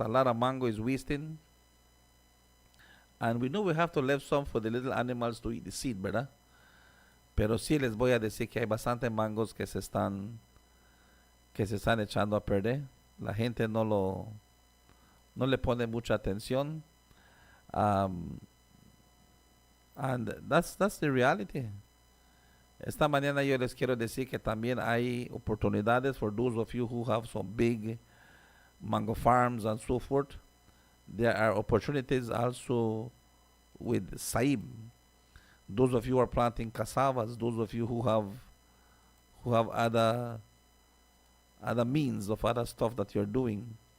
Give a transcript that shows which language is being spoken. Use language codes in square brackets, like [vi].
[en] A lot of mango is wasting, and we know we have to leave some for the little animals to eat the seed, ¿verdad? [es] Pero sí les voy a decir que hay bastante mangos que se están echando a perder. La gente no le pone mucha atención, and that's the reality. [en] Esta mañana yo les quiero decir que también hay oportunidades for those of you who have some big mango farms and so forth. There are opportunities also with Saib. Those of you who are planting cassavas, those of you who have other means of other stuff that you're doing.